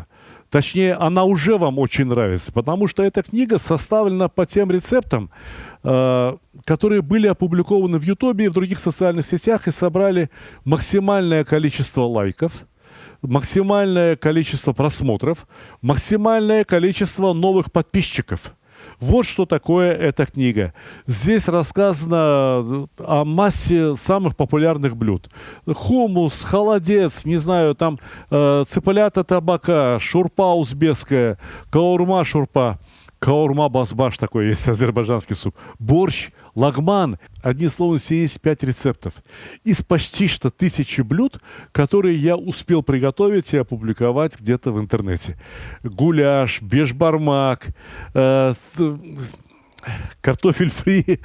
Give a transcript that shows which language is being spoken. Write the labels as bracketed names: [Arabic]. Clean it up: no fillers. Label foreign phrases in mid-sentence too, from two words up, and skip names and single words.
[Russian] Точнее, она уже вам очень нравится, потому что эта книга составлена по тем рецептам, которые были опубликованы в Ютубе и в других социальных сетях и собрали максимальное количество лайков, максимальное количество просмотров, максимальное количество новых подписчиков. Вот что такое эта книга. Здесь рассказано о массе самых популярных блюд. Хумус, холодец, не знаю, там цыплята табака, шурпа узбекская, каурма шурпа, каурма базбаш такой есть, азербайджанский суп, борщ, лагман. Одним словом, 75 рецептов. Из почти что 1000 блюд, которые я успел приготовить и опубликовать где-то в интернете. Гуляш, бешбармак, картофель фри.